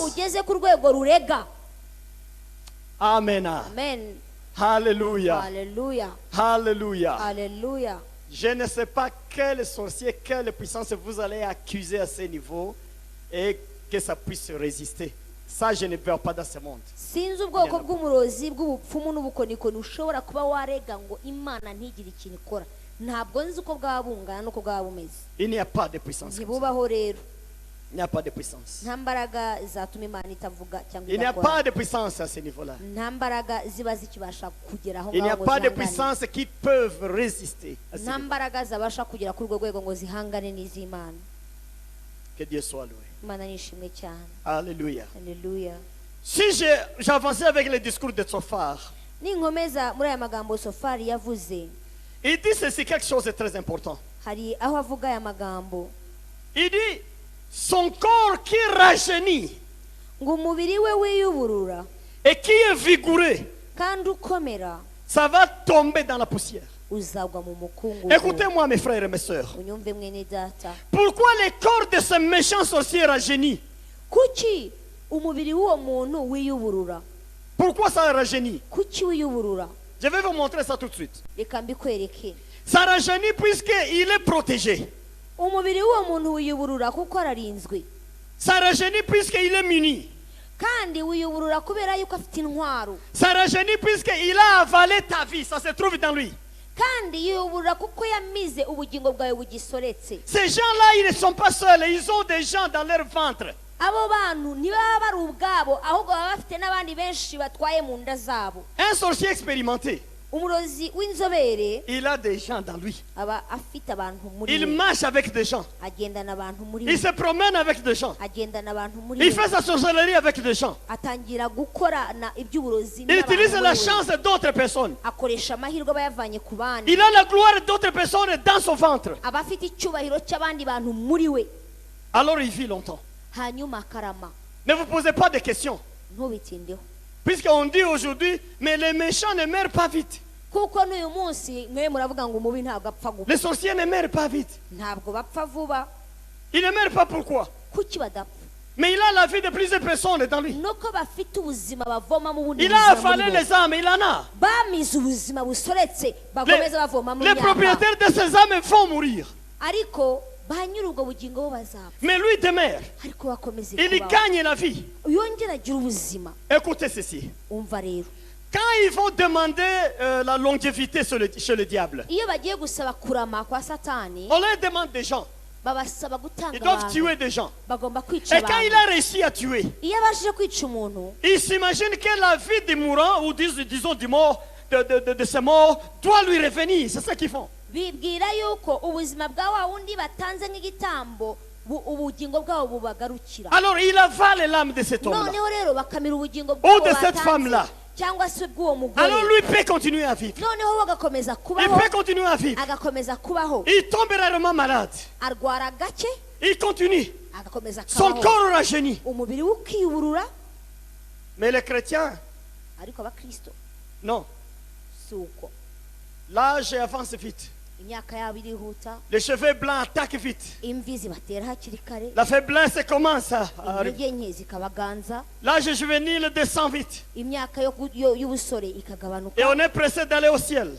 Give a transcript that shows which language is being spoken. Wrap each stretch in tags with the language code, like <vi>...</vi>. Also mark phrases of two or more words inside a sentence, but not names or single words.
<fr>Amen. Amen. Alléluia. Alléluia. Alléluia. Alléluia. Je ne sais pas quel sorcier, quelle puissance vous allez accuser à ce niveau et que ça puisse résister. Ça, je ne veux pas dans ce monde.</fr> <rw>Sinzi ubwoko bw'umurozi bw'ubupfumu n'ubukonikoni ushobora kuba warega ngo Imana ntigire ikintu ikora. Ntabwo nzi uko bwaba bungana n'uko bwaba bumeze.</rw> <fr>Il n'y a pas de puissance.</fr> <rw>Ntibubaho rero.</rw> <fr>Il n'y a pas de puissance.</fr> <rw>Nta mbaraga zatuma Imana itavuga cyangwa</rw> <fr>Il n'y a pas de puissance à ce niveau-là.</fr> <rw>Nta mbaraga ziba zikibasha kugeraho</rw> <fr>Il n'y a pas de puissance qui peuvent résister à ce niveau.</fr> <rw>Nta mbaraga zabasha kugera kuri urwo rwego ngo zihangane n'iz'Imana.</rw> <fr>Que Dieu soit loué.</fr> <rw>Imana nishimwe cyane.</rw> <fr>Alléluia. Alléluia. Si j'avançais avec le discours de Sophar,</fr> <rw>ninkomeza muri aya magambo Sofari yavuze,</rw> <fr>il dit ceci, quelque chose de très important.</fr> <rw>Hari aho avuga aya magambo.</rw> <fr>Il dit son corps qui rajeunit</fr> <rw>ngo umubiri we wiyuburura</rw> <fr>et qui est vigoureux,</fr> <rw>kandi ukomera,</rw> <fr>ça va tomber dans la poussière.</fr> <rw>Uzagwa mu mukungugu.</rw> <fr>Écoutez-moi mes frères et mes sœurs.</fr> <rw>Unyumve mwene data.</rw> <fr>Pourquoi le corps de ce méchant sorcier rajeunit?</fr> <rw>Kuki umubiri w'uwo muntu wiyuburura?</rw> <fr>Pourquoi ça rajeunit?</fr> <rw>Kuki wiyuburura?</rw> <fr>Je vais vous montrer ça tout de suite.</fr> <rw>Reka mbikwereke.</rw> <fr>Ça rajeunit puisqu'il est protégé.</fr> <rw>Umubiri w'uwo muntu wiyuburura kuko ararinzwe.</rw> <fr>Ça rajeunit puisqu'il est muni.</fr> <rw>Kandi wiyuburura kubera yuko afite intwaro.</rw> <fr>Ça rajeunit puisqu'il a avalé ta vie, ça se trouve dans lui.</fr> <rw>Kandi yiyuburura kuko yamize ubugingo bwawe bugisoretse.</rw> <fr>Ces gens-là, ils ne sont pas seuls, ils ont des gens dans leur ventre.</fr> <rw>Abo bantu ntibaba bari ubwabo ahubwo baba bafite n'abandi benshi batwaye mu nda zabo.</rw> <fr>Un sorcier expérimenté,</fr> <rw>umurozi w'inzobere,</rw> <fr>il a des gens dans lui.</fr> <rw>Aba afite abantu muri</rw> <fr>Il marche avec des gens.</fr> <rw>Agendana abantu muri</rw> <fr>Il se promène avec des gens.</fr> <rw>Agendana abantu muri</rw> <fr>Il fait sa sorcellerie avec des gens.</fr> <rw>Atangira gukorana iby'uburozi</rw> <fr>Il utilise la chance d'autres personnes.</fr> <rw>Akoresha amahirwe bayavanye ku bandi.</rw> <fr>Il a la gloire d'autres personnes dans son ventre.</fr> <rw>Aba afite icyubahiro cy'abandi bantu muri we.</rw> <fr>Alors il vit longtemps.</fr> <rw>Hanyuma karama.</rw> <fr>Ne vous posez pas de questions.</fr> <rw>Ntubitindeho.</rw> <fr>Puisqu'on dit aujourd'hui, mais les méchants ne meurent pas vite.</fr> <rw>Kuko n'uyu munsi mwe muravuga ngo umubi ntabwo apfa gupfa.</rw> <fr>Les sorciers ne meurent pas vite.</fr> <rw>Ntabwo bapfa vuba.</rw> <fr>Ils ne meurent pas pourquoi?</fr> <rw>Kuki badapfa?</rw> <fr>Mais il a la vie de plusieurs personnes dans lui.</fr> <rw>Nuko bafite ubuzima bavoma mu bundi.</rw> <fr>Il a avalé les âmes, il en a.</fr> <rw>Bamize ubuzima busoretse bagomeza bavoma mu.</rw> <fr>Les propriétaires de ces âmes vont mourir.</fr> <rw>Ariko banyura ubwo bugingo bazapfa.</rw> <fr>Mais lui demeure.</fr> <rw>Ariko bakomeze kubaho.</rw> <fr>Il gagne la vie.</fr> <rw>Yongera agira ubuzima.</rw> <fr>Écoutez ceci.</fr> <rw>Umva rero.</rw> <fr>Quand ils vont demander la longévité chez le diable,</fr> <rw>iyo bagiye gusaba kurama kwa Satani,</rw> <fr>on leur demande des gens.</fr> <rw>Babasaba gutanga.</rw> <fr>Ils doivent tuer des gens.</fr> <rw>Bagomba kwica abantu.</rw> <fr>Et quand il a réussi à tuer,</fr> <rw>iyo abashije kwica umuntu,</rw> <fr>il s'imagine que la vie du mourant, ou disons du mort, de ce mort, doit lui revenir. C'est ça qu'ils font.</fr> <rw>Bibwira yuko ubuzima bwa wa wundi batanze nk'igitambo ubugingo bwabo bubagarukira.</rw> <fr>Alors il avale l'âme de cet homme-là.</fr> <rw>Noneho rero bakamira ubugingo</rw> <fr>bwabo de cette femme-là.</fr> <rw>Cyangwa se bw'uwo mugore.</rw> <fr>Alors lui peut continuer à vivre.</fr> <rw>Noneho bagakomeza kubaho.</rw> <fr>Il peut continuer à vivre.</fr> <rw>Agakomeza kubaho.</rw> <fr>Il tombe rarement malade.</fr> <rw>Arwara gake.</rw> <fr>Il continue.</fr> <rw>Agakomeza kubaho.</rw> <fr>Son corps rajeunit.</fr> <rw>Umubiri ukiyuburura.</rw> <fr>Mais les chrétiens,</fr> <rw>ariko abakristo,</rw> <fr>non.</fr> <rw>Suko.</rw> <fr>L'âge avance vite. Les cheveux blancs attaquent vite. La faiblesse commence à arriver. L'âge juvénile descend vite. Et on est pressé d'aller au ciel.</fr>